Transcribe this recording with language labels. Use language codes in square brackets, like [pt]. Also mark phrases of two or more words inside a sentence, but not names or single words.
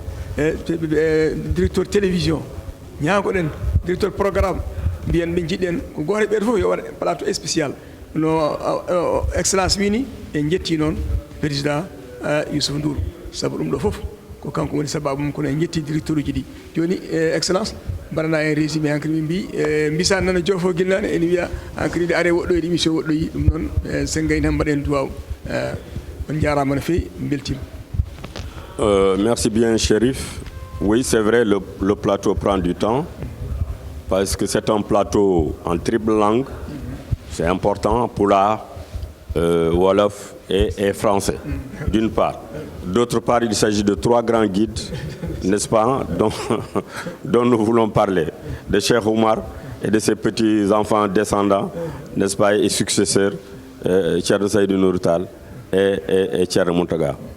[fr] directeur télévision [ff] ñaagoɗen [fr] directeur programme [ff] mbiyen ɓe jiɗɗen ko goto ɓeɗo fof yo waɗa [fr] plateau spécial [ff] no excellence wini en jetti noon président Youssou Ndour saabu ɗum ɗo fof ko kanko woni sababu mum kono en jetti directeur uji ɗi joni excellence mbaɗana en résumé hankadi min mbi mbisa nana jofo guilnane ene wiya hankadi nde are woɗɗoyde émission woɗɗoyi ɗum noon sen gayni tan mbaɗen duwaw on jarama no fewi beltima. [fr] Merci bien Chérif. Oui, c'est vrai, le plateau prend du temps parce que c'est un plateau en triple langue. C'est important, Pulaar, Wolof et français, d'une part. D'autre part, il s'agit de 3 grands guides, n'est-ce pas, dont nous voulons parler, de Cheikh Oumar et de ses petits-enfants descendants, n'est-ce pas, et successeurs, Thierno Seydou Nourou Tall et Thierno Mountaga.